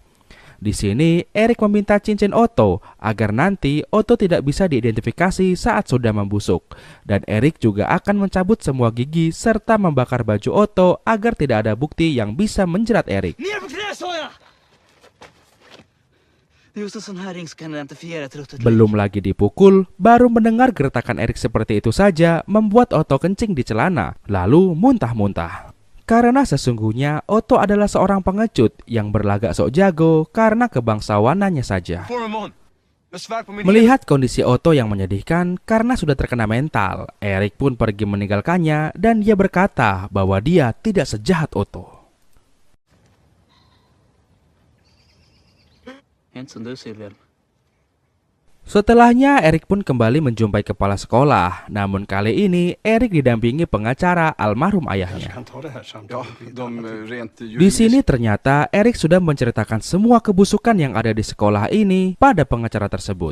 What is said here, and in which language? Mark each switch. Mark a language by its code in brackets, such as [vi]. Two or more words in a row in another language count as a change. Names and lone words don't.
[id] Di sini Erik meminta cincin Otto agar nanti Otto tidak bisa diidentifikasi saat sudah membusuk. Dan Erik juga akan mencabut semua gigi serta membakar baju Otto agar tidak ada bukti yang bisa menjerat Erik. [sv] Just en sån här ring så kan den identifiera ett ruttet lik. [id] Belum lagi dipukul, baru mendengar gertakan Erik seperti itu saja membuat Otto kencing di celana, lalu muntah-muntah. Karena sesungguhnya Otto adalah seorang pengecut yang berlagak sok jago karena kebangsawanannya saja. Melihat kondisi Otto yang menyedihkan karena sudah terkena mental, Erik pun pergi meninggalkannya dan dia berkata bahwa dia tidak sejahat Otto. [sv] Inte som du ser, Wilhelm. [id] Setelahnya Erik pun kembali menjumpai kepala sekolah. Namun kali ini Erik didampingi pengacara almarhum ayahnya. Di sini ternyata Erik sudah menceritakan semua kebusukan yang ada di sekolah ini pada pengacara tersebut.